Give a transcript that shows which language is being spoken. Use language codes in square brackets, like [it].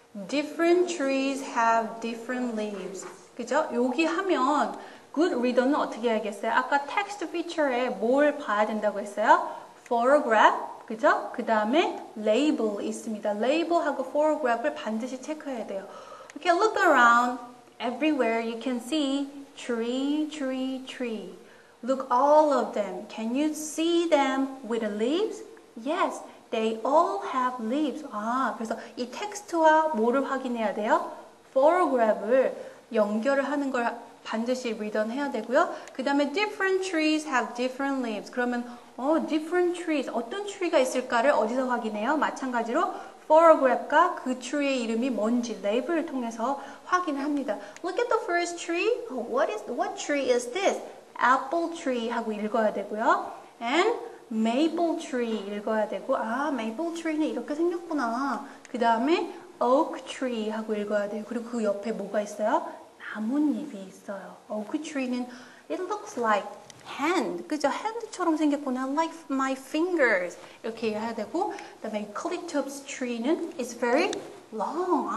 [en] Different trees have different leaves. [ko] 그죠? 여기 하면 good reader는 어떻게 해야겠어요? 아까 text feature에 뭘 봐야 된다고 했어요? photograph, 그죠? 그 다음에 label 있습니다. label하고 photograph을 반드시 체크해야 돼요. [en] Okay, look around. Everywhere you can see tree, tree, tree. Look all of them. Can you see them with the leaves? Yes, they all have leaves. [ko] 그래서 이 텍스트와 뭐를 확인해야 돼요? photograph을 연결을 하는 걸 반드시 read은 해야 되고요. 그 다음에 [en] different trees have different leaves. [ko] 그러면 different trees, 어떤 tree가 있을까를 어디서 확인해요? 마찬가지로 photograph과 그 tree의 이름이 뭔지 레이블을 통해서 확인을 합니다. [en] Look at the first tree. What tree is this? Apple tree [ko] 하고 읽어야 되고요. And maple tree 읽어야 되고 maple tree는 이렇게 생겼구나. 그 다음에 oak tree 하고 읽어야 돼요. 그리고 그 옆에 뭐가 있어요? 나뭇잎이 있어요. [en] oak tree는 it looks like hand. [ko] 그죠? hand처럼 생겼구나. [en] like my fingers. [ko] 이렇게 해야 되고 그 다음에 eucalyptus tree는 [en] it's very long.